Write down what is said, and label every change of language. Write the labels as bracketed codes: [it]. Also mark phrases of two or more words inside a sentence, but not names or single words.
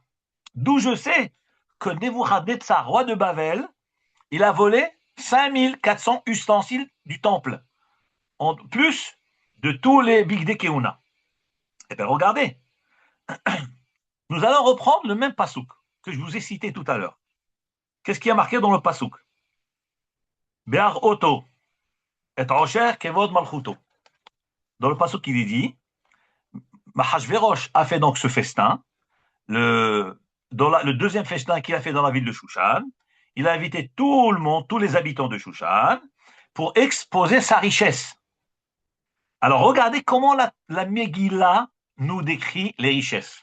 [fr] D'où je sais que Nebuchadnezzar, roi de Babel, il a volé 5400 ustensiles du temple, en plus de tous les [he] בגדי כהונה. [fr] Eh bien, regardez, nous allons reprendre le même pasouk que je vous ai cité tout à l'heure. Qu'est-ce qui a marqué dans le pasouk? [he] בהראותו את עושר כבוד מלכותו. [fr] Dans le pasouk, il est dit, Ahashverosh a fait donc ce festin, le deuxième festin qu'il a fait dans la ville de Shushan. Il a invité tout le monde, tous les habitants de Shushan, pour exposer sa richesse. Alors, regardez comment la Megillah nous décrit les richesses.